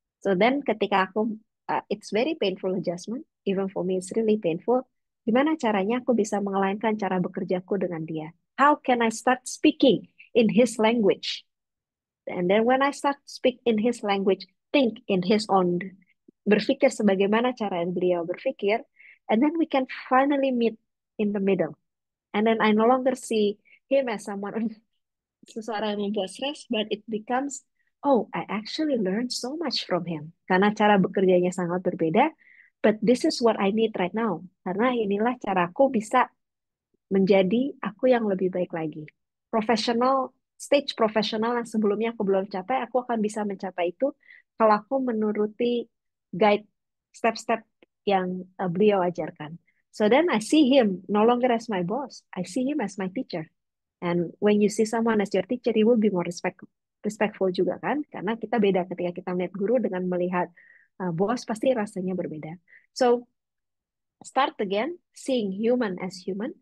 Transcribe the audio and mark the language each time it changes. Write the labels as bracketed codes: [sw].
[en] So then [id] ketika aku [en] it's very painful adjustment, even for me it's really painful. [id] Gimana caranya aku bisa mengalinkan cara bekerjaku dengan dia? [en] How can I start speaking in his language? And then when I start speak in his language, think in his own, [id] berpikir sebagaimana cara beliau berpikir, [en] and then we can finally meet in the middle. And then I no longer see him as someone, [id] seseorang yang membuat stres, [en] but it becomes, oh, I actually learned so much from him. [id] Karena cara bekerjanya sangat berbeda, [en] but this is what I need right now. [id] Karena inilah caraku bisa menjadi aku yang lebih baik lagi. Profesional, stage profesional yang sebelumnya aku belum capai, aku akan bisa mencapai itu kalau aku menuruti guide step-step yang beliau ajarkan. [en] So then I see him no longer as my boss, I see him as my teacher. And when you see someone as your teacher, you will be more respectful [id] juga kan? Karena kita beda ketika kita melihat guru dengan melihat bos, pasti rasanya berbeda. [en] So start again, seeing human as human.